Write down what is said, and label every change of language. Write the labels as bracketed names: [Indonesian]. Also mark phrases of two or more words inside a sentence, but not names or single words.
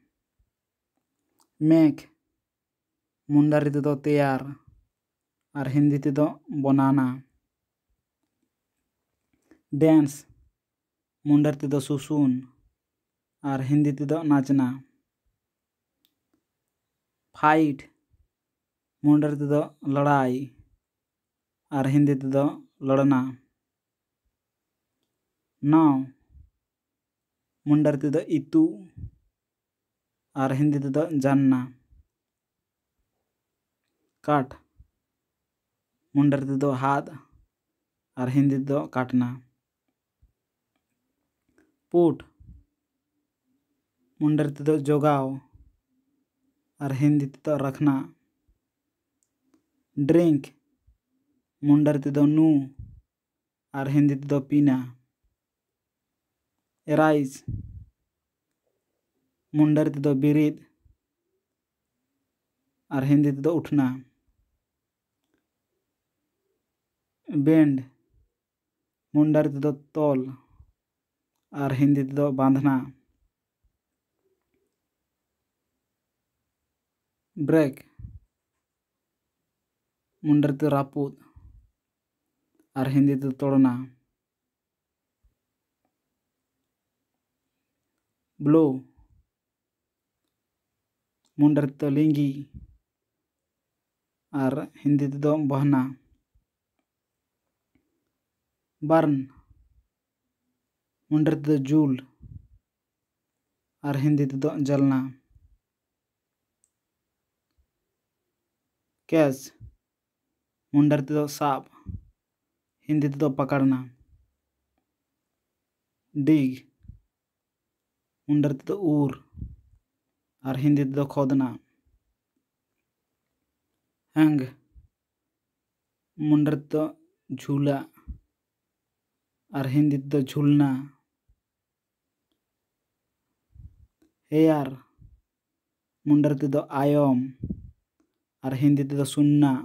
[Mundari] मेक मुंडर तेदो तैयार और हिंदी तेदो बनाना। डांस मुंडर तेदो सुसुन और हिंदी तेदो नाचना। फाइट मुंडर तेदो लड़ाई और हिंदी तेदो लड़ना। नाव मुंडर तेदो इतू और हिंदी तेदो जानना। काट मुंडर तेदो हाथ और हिंदी तेदो काटना। पुट मुंडर तेदो जोगाव और हिंदी तेदो रखना। ड्रिंक मुंडर तेदो नू और हिंदी तेदो पीना। एराइज मुंडर तेदो बिरीद और हिंदी तेदो उठना। बेंड मुंडर तेदो तोल और हिंदी तेदो बांधना। ब्रेक मुंडर तेदो रापुद और हिंदी तेदो तोड़ना। ब्लो मुंडर तेदो लिंगी और हिंदी तेदो बहना। बर्न मुंडर तेदो जूल और हिंदी तेदो जलना। कैच मुंडर तेदो साप हिंदी तेदो पकड़ना। डिग मुंडर तेदो ऊर और हिंदी तेदो खोदना। हैंग मुंडर तेदो झूला और हिंदी तेदो झूलना। हेयर मुंडर तेदो आयम और हिंदी तेदो सुनना।